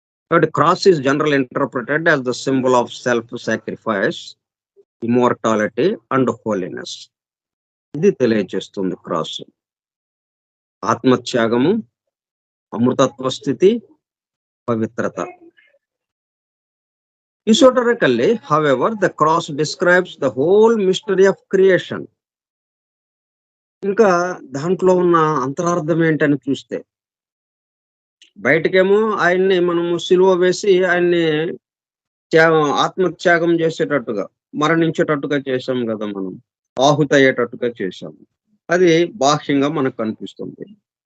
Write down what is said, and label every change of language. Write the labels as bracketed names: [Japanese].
[English] కాబట్టి cross is general interpreted as the symbol of self sacrifice, immortality and holiness. [Telugu] ఇది తెలియజేస్తుంది cross. ఆత్మత్యాగము, అమృతత్వ స్థితి, పవిత్రత. [English] Esoterically, however, the cross describes the whole mystery of creation. [Telugu] ఇంకా దాంట్లో ఉన్న అంతరార్థం ఏంటని చూస్తే, బయటకేమో ఆయన్ని మనము సిలువ వేసి ఆయన్ని ఆత్మత్యాగం చేసేటట్టుగా, మరణించేటట్టుగా చేశాం కదా మనం. ఆహుతి అయ్యేటట్టుగా చేశాము. అది బాహ్యంగా మనకు కనిపిస్తుంది.